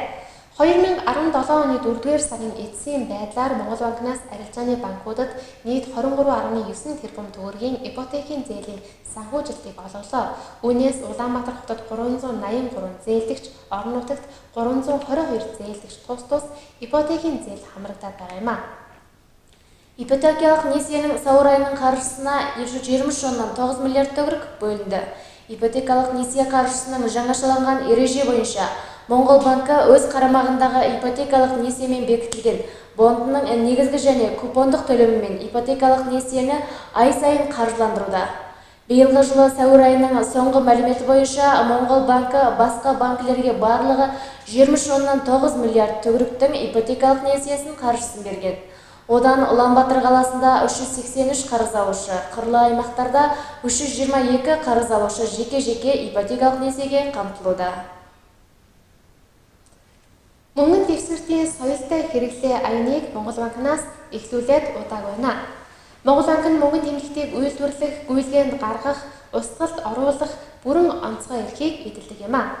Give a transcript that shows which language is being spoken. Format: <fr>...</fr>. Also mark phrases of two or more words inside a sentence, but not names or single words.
<mn>2017 оны 4-р сарын эцсийн байдлаар Монгол банкнаас арилжааны банкудад нийт 23.9 тэрбум төгрөгийн ипотекийн зээлийн санхүүжилтийг олголоо. Үүнээс Улаанбаатар хотод 383 зээлдэгч, орон нутагт 322 зээлдэгч тус ипотекийн зээл хамрагдаад байгаа юм а.</mn> <kk>Ипотекалық несиенің сәуір айының қаржысына 729 миллиард төгрөг бөлінді. Ипотекалық несие қаржысының жаңашыланған ереже бойынша Монгол банкі өз қарамағындағы ипотекалық несиемен бекітілген бондының негізгі және купондық төлемімен ипотекалық несиені ай сайын қаржыландыруда. Биылғы жылы сәуір айының соңғы мәліметі бойынша Монгол банкі басқа банкілерге барлығы 23,9 миллиард төгрөктің ипотекалық несиесін қаржысын берген. Одан Улаанбаатар қаласында 383 қарыз алушы, қырлы аймақтарда 322 қарыз алушы жеке-жеке ипотекалық несиеге қамтылуда.</kk> <mn>Мөнгөн дэвсгэртийн соёлтой хэрэглээ аяныг Монгол банкнаас эхлүүлээд удааг байна. Монгол банк нь мөнгөн тэмдэгтийг үйлдвэрлэх, гүйцэтгэнд гаргах, устгалд оруулах бүрэн онцгой эрхийг эдэлдэг юм а.</mn>